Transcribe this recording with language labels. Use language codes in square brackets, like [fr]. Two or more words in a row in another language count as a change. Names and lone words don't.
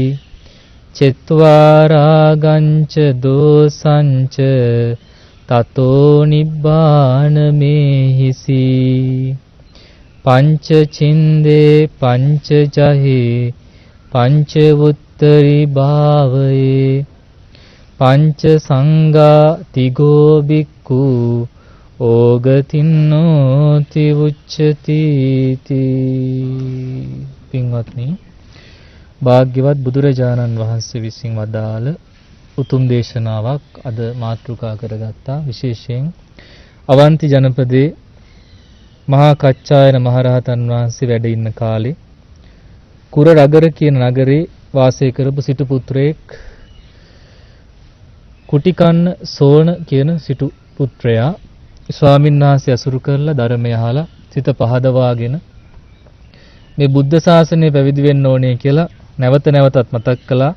[pi] චත්වාරාගංච දෝසංච තතෝ නිබ්බාන මේහිසි පංච චින්දේ පංච ජහේ පංච උත්තරි භාවයේ පංච සංඝා තිගෝ බික්ඛු ඕගතින්නෝති උච්චති [si] පින්වත්නි භාග්‍යවත් බුදුරජාණන් වහන්සේ විසින් වදාළ උතුම් දේශනාවක් අද මාතෘකා කරගත්තා. විශේෂයෙන් අවන්ති ජනපදයේ මහා කච්චායන මහරහතන් වහන්සේ වැඩ ඉන්න කාලේ කුර රගර කියන නගරේ වාසය කරපු සිටු පුත්‍රයෙක් කුටිකන්න සෝන කියන සිටු පුත්‍රයා ස්වාමීන් වහන්සේ අසුරු කරලා ධර්මය අහලා සිත පහදවාගෙන මේ බුද්ධ ශාසනය පැවිදි වෙන්න ඕනේ කියලා නැවත නැවතත් මතක් කළා.